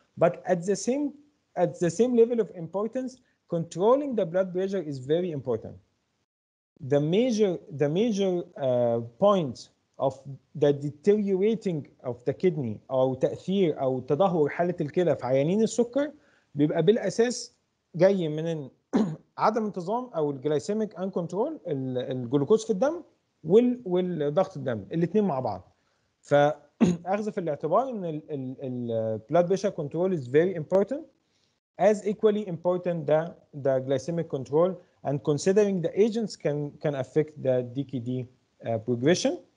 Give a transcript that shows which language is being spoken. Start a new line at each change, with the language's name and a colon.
English: But at the same level of importance, controlling the blood pressure is very important. The major point of the deteriorating of the kidney
Arabic: أو تأثير أو تدهور حالة الكلى في عيانين السكر بيبقى بالأساس جاي من عدم انتظام أو الجلايسيميك ان كنترول، الجلوكوز في الدم والضغط الدم الاثنين مع بعض. فأخذ في الاعتبار إن
English: blood pressure control is very important, as equally important the glycemic control, and considering the agents can affect the DKD progression.